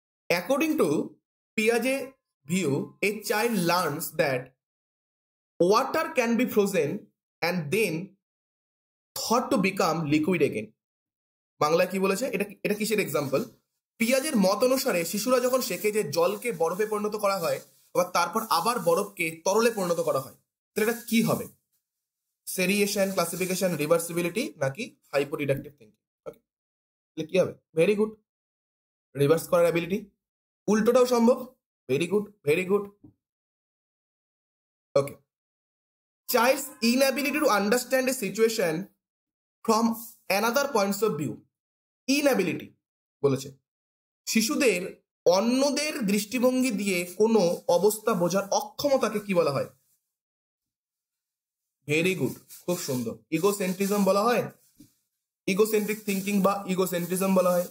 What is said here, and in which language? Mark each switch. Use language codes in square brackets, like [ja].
[en] According to Piaget's view, a child learns that water can be frozen and then thought to become liquid again. [bn] বাংলায় কি বলেছে? এটা কিসের example? পিয়াজের মত অনুসারে শিশুরা যখন শেখে যে জলকে বরফে পরিণত করা হয়, তারপর আবার বরফকে তরলে পরিণত করা হয়, তাহলে এটা কি হবে? সেরিয়েশন, ক্লাসিফিকেশন, রিভার্সিবিলিটি নাকি হাইপোডিডাকটিভ থিঙ্কিং? ওকে, তাহলে কি হবে? ভেরি গুড, রিভার্স করার অ্যাবিলিটি। উল্টোটাও সম্ভব। Very good, very good. [en] Okay, child's inability to understand a situation from another points of view. [bn] Inability বলেছে শিশুদের অন্যদের দৃষ্টিভঙ্গি দিয়ে কোনো অবস্থা বোঝার অক্ষমতাকে কি বলা হয়? ভেরি গুড, খুব সুন্দর। ইগোসেন্ট্রিজম বলা হয়, ইগোসেন্ট্রিক থিঙ্কিং বা ইগোসেন্ট্রিজম বলা হয়।